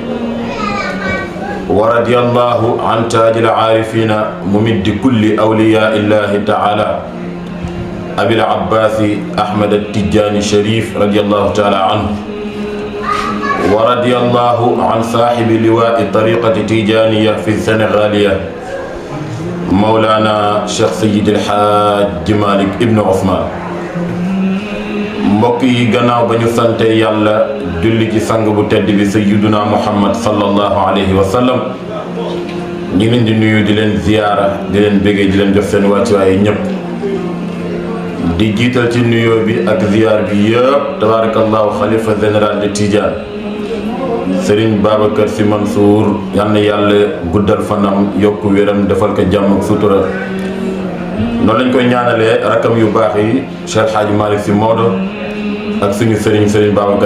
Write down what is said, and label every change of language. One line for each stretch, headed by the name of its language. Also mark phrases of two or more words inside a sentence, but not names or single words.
Arabic: ورضي الله عن تاج العارفين ممد كل أولياء الله تعالى أبي العباس أحمد التجاني الشريف رضي الله تعالى عنه ورضي الله عن صاحب لواء طريقة تيجانية في السنغالية مولانا شيخ سيد الحاج مالك ابن عثمان
Wolof: mbokk yi gannaaw ba ñu sante yàlla julli ci sang bu tedd bi
Arabic: سيدنا محمد صلى الله عليه وسلم
Wolof: ñu ngi leen di nuyu di leen ziyaara di leen béggee di leen jox seen wàccuwaay ñëpp di jiital ci nuyoo bi ak ziyaar bi yëpp tabarakallahu xalifa général de Tidiane Serigne Babacar Sy Mansour yal na yàlla guddal fanam yokku wéram defal ko jàmm ak sutura noonu lañ koy ñaanalee rakam yu baax yi Cheikh Hadji Malick Sy Maodo ak suñu Serigne Babacar